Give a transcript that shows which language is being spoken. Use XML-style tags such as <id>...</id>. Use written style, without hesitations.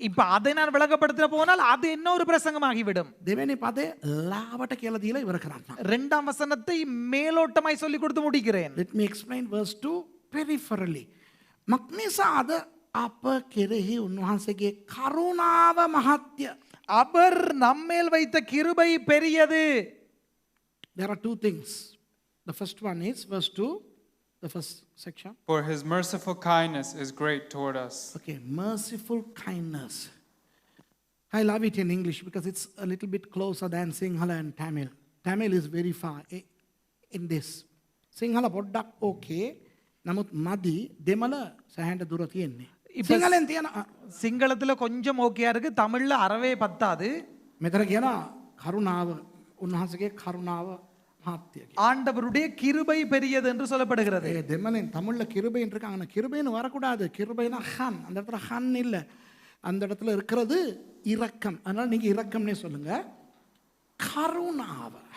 <ta>இப்ப அதை நான் விளக்கப்படுத்த போனால் அது இன்னொரு பிரசங்கமாகிவிடும்.</ta> <si>දෙවෙනි පදේ ලාවට කියලා දීලා ඉවර කරන්න.</si> <ta>2ஆம் வசனத்தை மேலோட்டமாய் சொல்லி கொடுத்து முடிக்கிறேன்.</ta> <en>Let me explain verse 2 peripherally.</en> <si>මක්නිසාද අප කෙරෙහි උන්වහන්සේගේ කරුණාව මහත්ය.</si> <ta>அவர் நம்மேல் வைத்த கிருபை பெரியது.</ta> <en>There are two things. The first one is verse 2, the first section. For his merciful kindness is great toward us. Okay, merciful kindness. I love it in English because it's a little bit closer than Sinhala and Tamil. Tamil is very far in this. Sinhala</en> <si>පොඩ්ඩක්</si> <en>okay.</en> <si>නමුත් මදි දෙමළ සෑහෙන දුර තියෙන්නේ. සිංහලෙන් තියෙන</si> <ta>சிங்களத்துல கொஞ்சம் ஓகேயா இருக்கு, தமிழ்ல அறவே பத்தாது.</ta> <si>මෙතන කියනවා කරුණාව උන්වහන්සේගේ කරුණාව මහත්ය.</si> <ta>ஆண்டவருடைய கிருபை பெரியது என்று சொல்லப்படுகிறது.</ta> <si>ඒ දෙමළෙන්</si> <ta>தமிழ்ல கிருபைன்னு இருக்காங்க. ஆனா கிருபைன்னு வரக்கூடாது. கிருபைனா ஹன். அந்த இடத்துல ஹன் இல்ல. அந்த இடத்துல இருக்கிறது இரக்கம். அதனால நீங்க இரக்கம்னே சொல்லுங்க. கருணாவ.</ta>